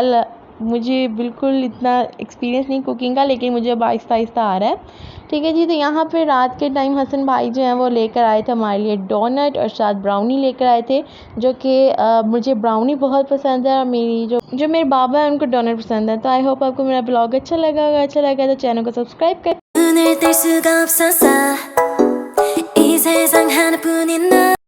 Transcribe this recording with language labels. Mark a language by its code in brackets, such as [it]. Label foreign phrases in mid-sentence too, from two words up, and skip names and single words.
[hi] मुझे बिल्कुल इतना एक्सपीरियंस नहीं कुकिंग का लेकिन मुझे अब आहिस्ता आहिस्ता आ रहा है। ठीक है जी। तो यहाँ पे रात के टाइम हसन भाई जो हैं वो लेकर आए थे हमारे लिए डोनट और साथ ब्राउनी लेकर आए थे, जो कि मुझे ब्राउनी बहुत पसंद है और मेरी जो मेरे बाबा हैं उनको डोनट पसंद है। तो [en] I hope [hi] आपको मेरा ब्लॉग अच्छा लगा होगा। अच्छा लगा तो चैनल को सब्सक्राइब कर [ko] 눈을 뗄 수가 없었어 이 세상 하나뿐인 너